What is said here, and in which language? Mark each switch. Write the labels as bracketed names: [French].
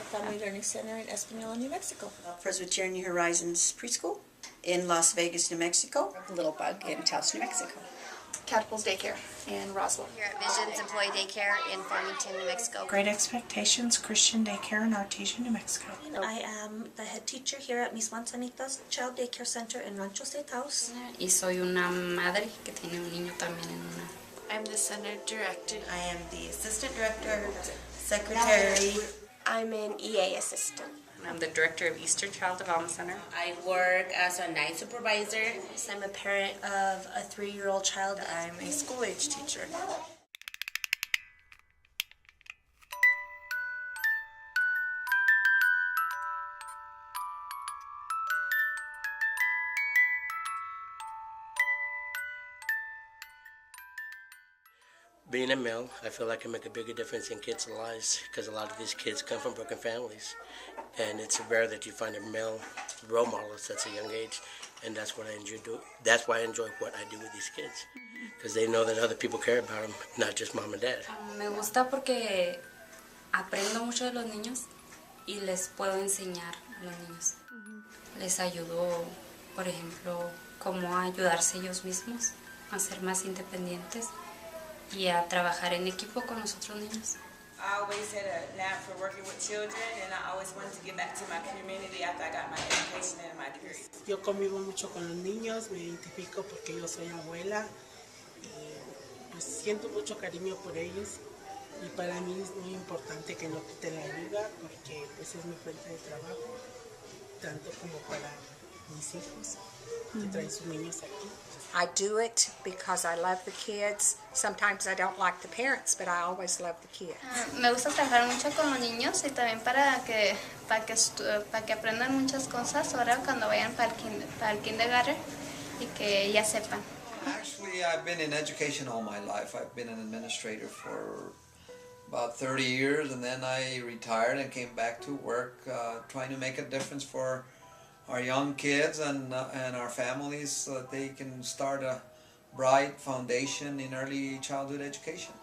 [English] Family Learning Center in Espanola, New Mexico. Presbyterian New Horizons Preschool in Las Vegas, New Mexico. Little Bug in Taos, New Mexico. Catapults Daycare in Roswell. Here at Visions Employee Daycare in Farmington, New Mexico. Great Expectations Christian Daycare in Artesia, New Mexico. I am the head teacher here at Mis Manzanitas Child Daycare Center in Rancho Taos. [Spanish] Y soy una madre que tiene un niño también en una. [English] I'm the center director. I am the assistant director, secretary. I'm an EA assistant. I'm the director of Eastern Child Development Center. I work as a night supervisor. I'm a parent of a 3-year-old child. I'm a school-age teacher. Being a male, I feel I can make a bigger difference in kids' lives because a lot of these kids come from broken families, and it's rare that you find a male role model at such a young age, and that's what I enjoy doing. That's why I enjoy what I do with these kids, because they know that other people care about them, not just mom and dad. [Spanish] Me gusta porque aprendo mucho de los niños y les puedo enseñar a los niños. Les ayudo, por ejemplo, cómo ayudarse ellos mismos a ser más independientes y a trabajar en equipo con los otros niños. [English] I always had a knack for working with children, and I always wanted to give back to my community after I got my education and my degree. [Spanish] Yo convivo mucho con los niños, me identifico porque yo soy abuela y pues siento mucho cariño por ellos, y para mí es muy importante que no quiten la ayuda porque pues es mi fuente de trabajo, tanto como para mis hijos que traen sus niños aquí. [English] I do it because I love the kids. Sometimes I don't like the parents, but I always love the kids. [Spanish] Me gusta trabajar mucho con los niños y también para que aprendan muchas cosas ahora cuando vayan para el kindergarten y que ya sepan. [English] Actually, I've been in education all my life. I've been an administrator for about 30 years, and then I retired and came back to work trying to make a difference for our young kids and our families so that they can start a bright foundation in early childhood education.